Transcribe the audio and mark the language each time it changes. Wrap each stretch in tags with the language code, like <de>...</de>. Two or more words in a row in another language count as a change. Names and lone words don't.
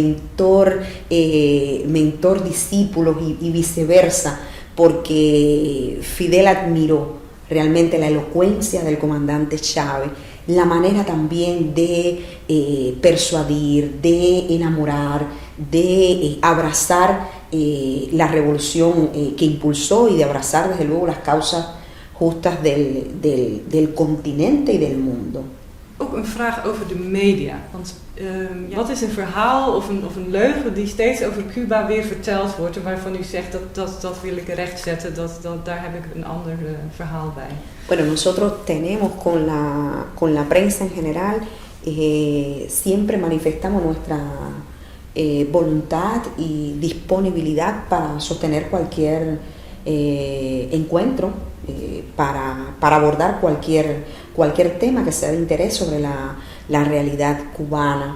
<es>mentor-discípulo y viceversa, porque Fidel admiró realmente la elocuencia del comandante Chávez, la manera también de persuadir, de enamorar, de abrazar la revolución que impulsó y de abrazar desde luego las causas justas del continente y del mundo.</es> <nl>ook een vraag over de media. Want wat is een verhaal of een leugen die steeds over Cuba weer verteld wordt en waarvan u zegt dat wil ik rechtzetten, daar heb ik een ander verhaal bij.</nl> <es>Bueno, nosotros tenemos con la prensa en general, siempre manifestamos nuestra voluntad y disponibilidad para sostener cualquier encuentro, para abordar cualquier tema que sea de interés sobre la realidad cubana.</es>